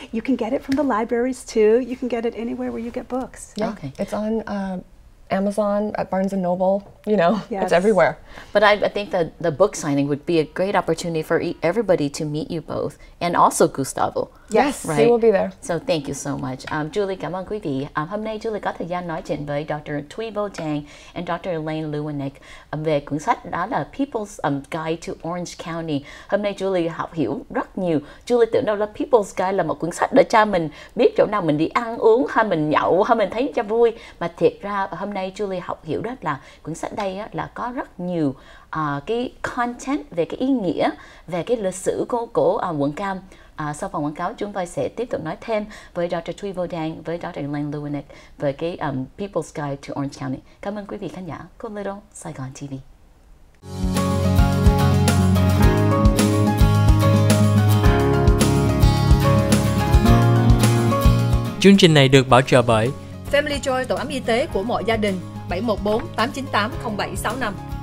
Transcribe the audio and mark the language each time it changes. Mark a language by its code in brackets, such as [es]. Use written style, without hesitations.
[en] You can get it from the libraries, too. You can get it anywhere where you get books. Yeah, it's on Amazon, at Barnes & Noble, it's everywhere. But I think that the book signing would be a great opportunity for everybody to meet you both, and also Gustavo. Yes, right? He will be there. So thank you so much. Julie, [vi] cảm ơn quý vị. Hôm nay Julie có thời gian nói chuyện với Dr. Thuy Vô Trang and Dr. Elaine Lewinick về cuốn sách đó là People's Guide to Orange County. Hôm nay Julie học hiểu rất nhiều. Julie tưởng đâu là People's Guide là một cuốn sách để cho mình biết chỗ nào mình đi ăn uống, hay mình nhậu, hay mình thấy cho vui. Mà thiệt ra hôm nay Julie học hiểu đó là cuốn sách đây là có rất nhiều cái content về cái ý nghĩa, về cái lịch sử của quận Cam. Sau phần quảng cáo, chúng tôi sẽ tiếp tục nói thêm với Dr. Thuy Vô Trang, với Dr. Elaine Lewinick về cái People's Guide to Orange County. Cảm ơn quý vị khán giả của Little Saigon TV. Chương trình này được bảo trợ bởi Family Joy, tổ ấm y tế của mọi gia đình, 714 898 0765.